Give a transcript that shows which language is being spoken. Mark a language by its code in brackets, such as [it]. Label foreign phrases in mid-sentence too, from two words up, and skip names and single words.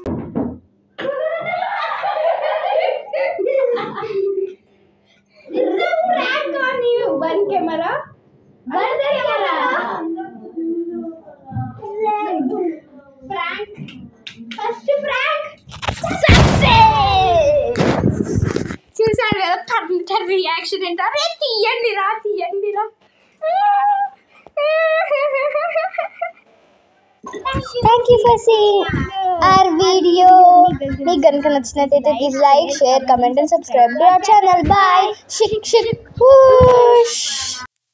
[en] One camera. Prank. First prank. Success. [te] చూసారు కదా పరిమిత రియాక్షన్ ఏంటో. అరే తీయండి రా. [en] Thank you for seeing our video. [te] మీకు గనుక నచ్చినట్లయితే [en] please like, share, comment and subscribe to our channel. Bye. [te] Shik. Whoosh.